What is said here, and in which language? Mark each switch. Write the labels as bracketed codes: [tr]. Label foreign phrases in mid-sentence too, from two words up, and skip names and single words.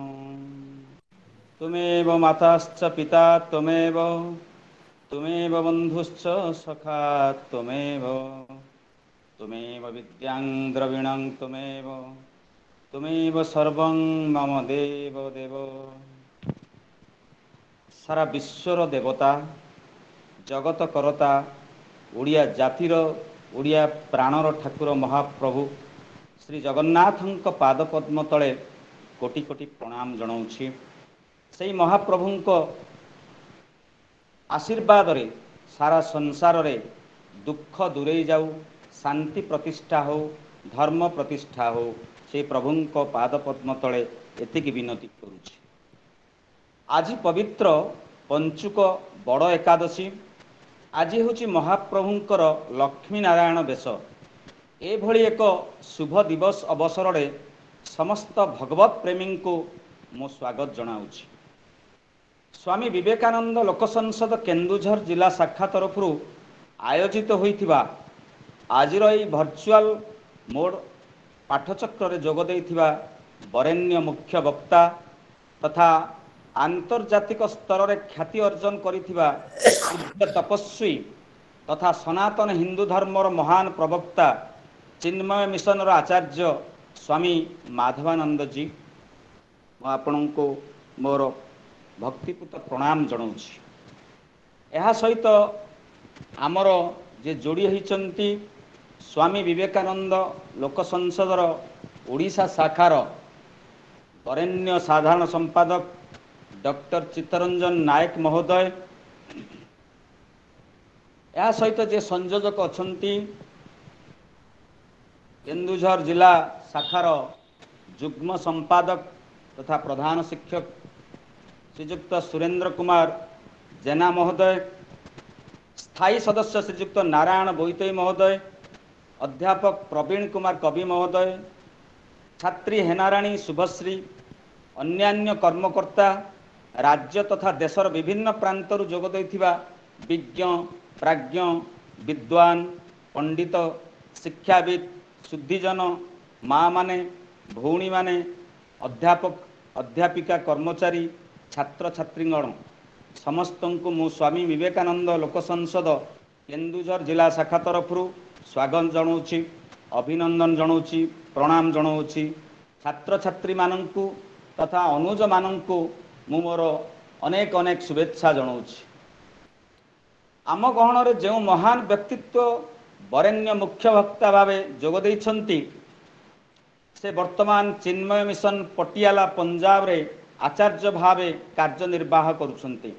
[sa] त्वमेव माताश्च पिता त्वमेव, त्वमेव बन्धुश्च सखा त्वमेव, त्वमेव विद्यां द्रविणं त्वमेव, त्वमेव सर्वं मम देव देव। [or] ସାରା ବିଶ୍ୱର ଦେବତା, ଜଗତ କର୍ତ୍ତା, ଓଡ଼ିଆ ଜାତିର, ଓଡ଼ିଆ ପ୍ରାଣର ଠାକୁର ମହାପ୍ରଭୁ ଶ୍ରୀ ଜଗନ୍ନାଥଙ୍କ ପାଦ ପଦ୍ମ ତଳେ କୋଟି କୋଟି ପ୍ରଣାମ ଜଣାଉଛି। ସେଇ ମହାପ୍ରଭୁଙ୍କ ଆଶୀର୍ବାଦ ରେ ସାରା ସଂସାର ରେ ଦୁଃଖ ଦୂରେଇ ଯାଉ, ଶାନ୍ତି ପ୍ରତିଷ୍ଠା ହେଉ, ଧର୍ମ ପ୍ରତିଷ୍ଠା ହେଉ, ସେ ପ୍ରଭୁଙ୍କ ପାଦ ପଦ୍ମ ତଳେ ଏତିକି ବିନତି କରୁଛି। ଆଜି ପବିତ୍ର ପଞ୍ଚୁକ ବଡ଼ ଏକାଦଶୀ। ଆଜି ହୁଁ ମହାପ୍ରଭୁଙ୍କର ଲକ୍ଷ୍ମୀ ନାରାୟଣ ବେଶ। ଏଭଳି ଏକ ଶୁଭ ଦିବସ ଅବସର ରେ ସମସ୍ତ ଭଗବତ ପ୍ରେମୀ କୁ ମୋ ସ୍ୱାଗତ ଜଣାଉଛି। ସ୍ୱାମୀ ବିବେକାନନ୍ଦ ଲୋକ ସଂସଦ କେନ୍ଦୁଝର ଜିଲ୍ଲା ଶାଖା ତରଫ ଆୟୋଜିତ ହୋଇଥିବା ଆଜିର ଏଇ [en] virtual mode [or] ପାଠଚକ୍ର ରେ ଯୋଗ ଦେଇଥିବା ବରେଣ୍ୟ ମୁଖ୍ୟ ବକ୍ତା ତଥା ଆନ୍ତର୍ଜାତିକ ସ୍ତର ରେ ଖ୍ୟାତି ଅର୍ଜନ କରିଥିବା ପୂଜ୍ୟ ତପସ୍ୱୀ ତଥା ସନାତନ ହିନ୍ଦୁ ଧର୍ମର ମହାନ ପ୍ରବକ୍ତା ଚିନ୍ମୟ ମିଶନ ଆଚାର୍ଯ୍ୟ ସ୍ୱାମୀ ମାଧବାନନ୍ଦ ଜୀ, ଆପଣଙ୍କୁ ମୋର ଭକ୍ତିପୂତ ପ୍ରଣାମ ଜଣାଉଛି। ଏହି ସହିତ ଆମର ଯେ ଯୋଡ଼ି ହୋଇଛନ୍ତି ସ୍ୱାମୀ ବିବେକାନନ୍ଦ ଲୋକ ସଂସଦର ଓଡ଼ିଶା ଶାଖାର ବରେଣ୍ୟ ସାଧାରଣ ସମ୍ପାଦକ ଡକ୍ଟର ଚିତ୍ତରଞ୍ଜନ ନାୟକ ମହୋଦୟ, ଏହି ସହିତ ଯେ ସଂଯୋଜକ ଅଛନ୍ତି କେନ୍ଦୁଝର ଜିଲ୍ଲା ଶାଖାର ଯୁଗ୍ମ ସମ୍ପାଦକ ତଥା ପ୍ରଧାନ ଶିକ୍ଷକ ଶ୍ରୀଯୁକ୍ତ ସୁରେନ୍ଦ୍ର କୁମାର ଜେନା ମହୋଦୟ, ସ୍ଥାୟୀ ସଦସ୍ୟ ଶ୍ରୀଯୁକ୍ତ ନାରାୟଣ ବୋଇତଇ ମହୋଦୟ, ଅଧ୍ୟାପକ ପ୍ରବୀଣ କୁମାର କବି ମହୋଦୟ, ଛାତ୍ରୀ ହେନାରାଣୀ ଶୁଭଶ୍ରୀ, ଅନ୍ୟାନ୍ୟ କର୍ମକର୍ତ୍ତା, ରାଜ୍ୟ ତଥା ଦେଶର ବିଭିନ୍ନ ପ୍ରାନ୍ତର ଯୋଗ ଦେଇଥିବା ବିଜ୍ଞ ପ୍ରାଜ୍ଞ ବିଦ୍ୱାନ ପଣ୍ଡିତ ଶିକ୍ଷାବିତ ଶୁଦ୍ଧିଜନ ମାଁ ମାନେ ଭଉଣୀ ମାନେ ଅଧ୍ୟାପକ ଅଧ୍ୟାପିକା କର୍ମଚାରୀ ଛାତ୍ର ଛାତ୍ରୀଗଣ ସମସ୍ତ କୁ ମୋ ସ୍ୱାମୀ ବିବେକାନନ୍ଦ ଲୋକ ସଂସଦ କେନ୍ଦୁଝର ଜିଲ୍ଲା ଶାଖା ତରଫ ସ୍ୱାଗତ ଜଣାଉଛି, ଅଭିନନ୍ଦନ ଜଣାଉଛି, ପ୍ରଣାମ ଜଣାଉଛି। ଛାତ୍ର ଛାତ୍ରୀ ମାନଙ୍କୁ ତଥା ଅନୁଜ ମାନଙ୍କୁ ମୁଁ ମୋର ଅନେକ ଅନେକ ଶୁଭେଚ୍ଛା ଜଣାଉଛି। ଆମ ଗହଣ ରେ ଯେଉଁ ମହାନ ବ୍ୟକ୍ତିତ୍ୱ ବରେଣ୍ୟ ମୁଖ୍ୟ ବକ୍ତା ଭାବେ ଯୋଗ ଦେଉଛନ୍ତି ସେ ବର୍ତ୍ତମାନ ଚିନ୍ମୟ ମିଶନ ପଟିଆଲା ପଞ୍ଜାବ ରେ ଆଚାର୍ଯ୍ୟ ଭାବେ କାର୍ଯ୍ୟନିର୍ବାହ କରୁଛନ୍ତି।